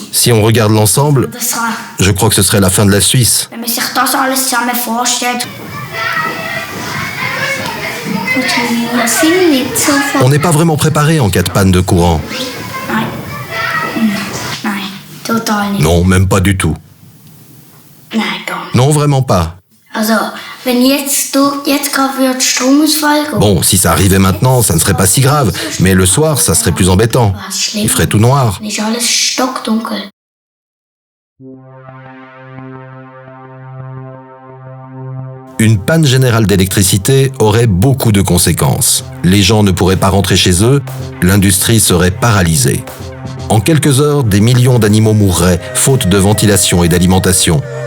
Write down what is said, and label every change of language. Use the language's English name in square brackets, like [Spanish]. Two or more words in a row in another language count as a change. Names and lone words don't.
[French] Si on regarde l'ensemble, je crois que ce serait la fin de la Suisse. [German] Wenn man sich das alles zusammen vorstellt. [French] On n'est pas vraiment préparé en cas de panne de courant. [German] Nein, total nicht. [French] Non, même pas du tout. [German] Nein, gar nicht. [French] Non, vraiment pas. [German] Also, wenn jetzt gerade wird Stromausfall gehen. [French] Bon, si ça arrivait maintenant, ça ne serait pas si grave. Mais le soir, ça serait plus embêtant. Il ferait tout noir. [German] Dann ist alles stockdunkel. [French] Une panne générale d'électricité aurait beaucoup de conséquences. Les gens ne pourraient pas rentrer chez eux, l'industrie serait paralysée. En quelques heures, des millions d'animaux mourraient, faute de ventilation et d'alimentation.